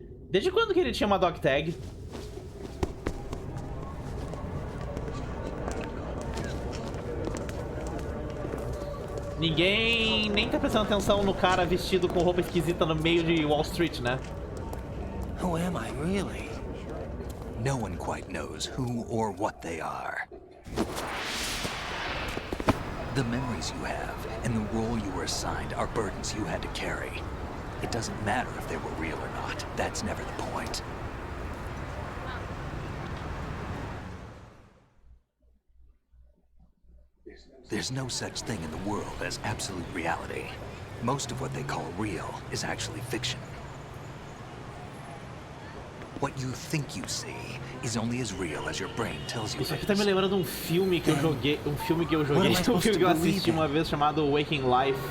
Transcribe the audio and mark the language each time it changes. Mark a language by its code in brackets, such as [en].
[pt] Desde quando que ele tinha uma dog tag? Ninguém nem tá prestando atenção no cara vestido com roupa esquisita no meio de Wall Street, né? [en] Who am I really? No one quite knows who or what they are. The memories you have and the role you were assigned are burdens you had to carry. It doesn't matter if they were real or not. That's never the point. There's no such thing in the world as absolute reality. Most of what they call real is actually fiction. What you think you see is only as real as your brain tells you. [pt] Isso aqui tá me lembrando um filme que eu joguei, um filme que eu assisti uma vez chamado Waking Life.